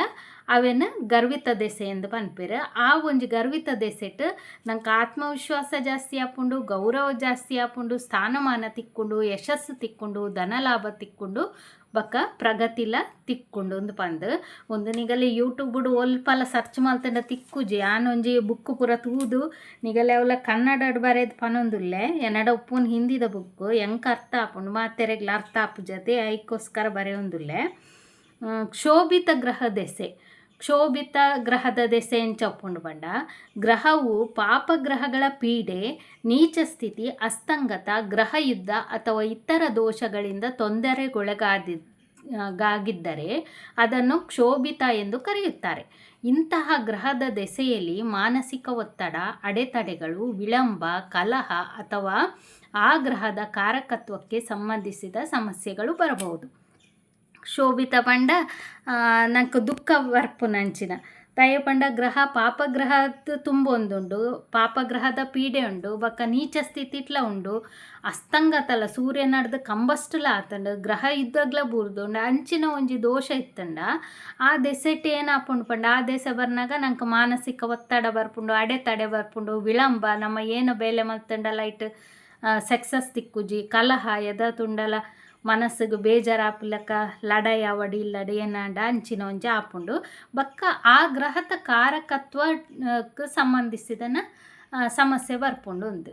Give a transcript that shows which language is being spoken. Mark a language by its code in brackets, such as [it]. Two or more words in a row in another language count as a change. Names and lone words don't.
[tcy] ಅವೇನು ಗರ್ವಿತ ದೆಸೆ ಎಂದು ಪನ್ಪೇರು ಆ ಒಂಜಿ ಗರ್ವಿತ ದೆಸೆಟ್ ನಂಗೆ ಆತ್ಮವಿಶ್ವಾಸ ಜಾಸ್ತಿ ಆಪುಂಡು ಗೌರವ ಜಾಸ್ತಿ ಆಪುಂಡು ಸ್ಥಾನಮಾನ ತಿಕ್ಕೊಂಡು ಯಶಸ್ಸು ತಿಕ್ಕೊಂಡು ಧನಲಾಭ ತಿಕ್ಕೊಂಡು ಬಕ್ಕ ಪ್ರಗತಿಲ ತಿಕ್ಕೊಂಡು ಒಂದು ಪಂದು ಒಂದು ನಿಗಲೆ ಯೂಟ್ಯೂಬ್ಡು ಒಲ್ಪಲ ಸರ್ಚ್ ಮಲ್ತಂಡ ತಿಕ್ಕುಜಿ ಆನೊಂಜಿ ಬುಕ್ಕು ಪೂರ ತೂದು ನಿಗಲೆ ಅವಲ ಕನ್ನಡ ಬರೆದು ಪನೊಂದುಲ್ಲೆ ಎನ್ನಡ ಉಪ್ಪುನ್ ಹಿಂದಿದ ಬುಕ್ಕು ಎಂಕ ಅರ್ಥ ಆಪುಂಡು ಮಾತೆರೆಗ್ಲ ಅರ್ಥ ಆಪು ಜೊತೆ ಐಕೋಸ್ಕರ ಬರೆಯೊಂದುಲ್ಲೆ. ಕ್ಷೋಭಿತ ಗ್ರಹ ದೆಸೆ ಕ್ಷೋಭಿತ ಗ್ರಹದ ದೆಸೆ ಎಂಚ ಉಪ್ಪುಂಡು ಪಂಡ [kn] ಗ್ರಹವು ಪಾಪಗ್ರಹಗಳ ಪೀಡೆ ನೀಚ ಸ್ಥಿತಿ ಅಸ್ತಂಗತ ಗ್ರಹ ಯುದ್ಧ ಅಥವಾ ಇತರ ದೋಷಗಳಿಂದ ತೊಂದರೆಗೊಳಗಾಗಿದ್ದರೆ ಅದನ್ನು ಕ್ಷೋಭಿತ ಎಂದು ಕರೆಯುತ್ತಾರೆ. ಇಂತಹ ಗ್ರಹದ ದೆಸೆಯಲ್ಲಿ ಮಾನಸಿಕ ಒತ್ತಡ ಅಡೆತಡೆಗಳು ವಿಳಂಬ ಕಲಹ ಅಥವಾ ಆ ಗ್ರಹದ ಕಾರಕತ್ವಕ್ಕೆ ಸಂಬಂಧಿಸಿದ ಸಮಸ್ಯೆಗಳು ಬರಬಹುದು. [tcy] ಶೋಭಿತ ಪಂಡ ನಂಗೆ ದುಃಖ ಬರ್ಪು ನಂಚಿನ ದಯ ಪಂಡ ಗ್ರಹ ಪಾಪಗ್ರಹದ ತುಂಬೊಂದುಂಡು ಪಾಪಗ್ರಹದ ಪೀಡೆ ಉಂಡು ಬಕ್ಕ ನೀಚ ಸ್ಥಿತಿಟ್ಲ ಉಂಡು ಅಸ್ತಂಗತಲ ಸೂರ್ಯ ನಡ್ದು ಕಂಬಸ್ಟಲ ಆತಂಡು ಗ್ರಹ ಯುದ್ಧಗ್ಲ ಬೂರ್ದುಂಡು ಅಂಚಿನ ಒಂಜಿ ದೋಷ ಇತ್ತಂಡ ಆ ದೆಸೆಟ್ ಏನಾಪುಂಡು ಪಂಡ ಆ ದೆಸೆ ಬರ್ನಾಗ ನಂಗೆ ಮಾನಸಿಕ ಒತ್ತಡ ಬರ್ಪುಂಡು ಅಡೆತಡೆ ಬರ್ಪುಂಡು ವಿಳಂಬ ನಮ್ಮ ಏನು ಬೇಲೆ ಮಲ್ತಂಡಲ ಇಟ್ಟು ಸಕ್ಸಸ್ ತಿಕ್ಕುಜಿ ಕಲಹ ಎದ ತುಂಡಲ ಮನಸ್ಸಿಗೆ ಬೇಜಾರಾಪುಲಕ ಲಡಾಯಿ ಅವಡಿ ಇಲ್ಲಡೆ ಏನಾಂಡ ಅಂಚಿನ ಒಂಜಿ ಆಪುಂಡು ಬಕ್ಕ ಆ ಗ್ರಹದ ಕಾರಕತ್ವಕ್ಕೆ ಸಂಬಂಧಿಸಿದನ ಸಮಸ್ಯೆ ಬರ್ಪುಂಡು ಉಂದು.